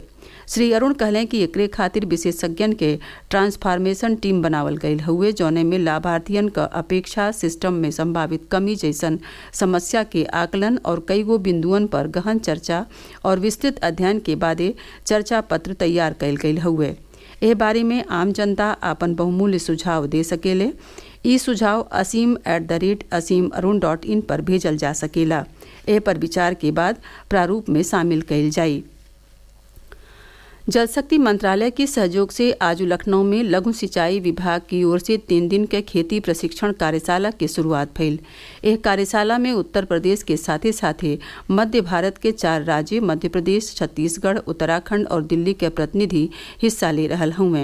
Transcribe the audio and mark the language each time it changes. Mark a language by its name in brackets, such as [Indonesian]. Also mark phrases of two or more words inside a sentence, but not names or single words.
[Bhojpuri] श्री अरुण कहलें कि एकरे खातिर विशेषज्ञन के [English] transformation team [Bhojpuri] बनावल गईल हुए, जौने में लाभार्थियन क अपेक्षा सिस्टम में संभावित कमी जैसन समस्या के आकलन और कई गो बिंदुअन पर गहन चर्चा और विस्तृत अध्ययन के बादे चर्चा पत्र तैयार कैल गईल हुए। एह बारे में आम जनता आपन बहुमूल्य सुझाव दे सकेले। ई सुझाव asim@asimarun.in पर भेजल जा सकेला। एह पर विचार के बाद प्रारूप में शामिल कैल जाई। जल शक्ति मंत्रालय के सहयोग से आज लखनऊ में लघु सिंचाई विभाग की ओर से 3 दिन के खेती प्रशिक्षण कार्यशाला की शुरुआत भइल। यह कार्यशाला में उत्तर प्रदेश के साथे साथे मध्य भारत के 4 राज्य मध्य प्रदेश, छत्तीसगढ़, उत्तराखंड और दिल्ली के प्रतिनिधि हिस्सा ले रहल हुए।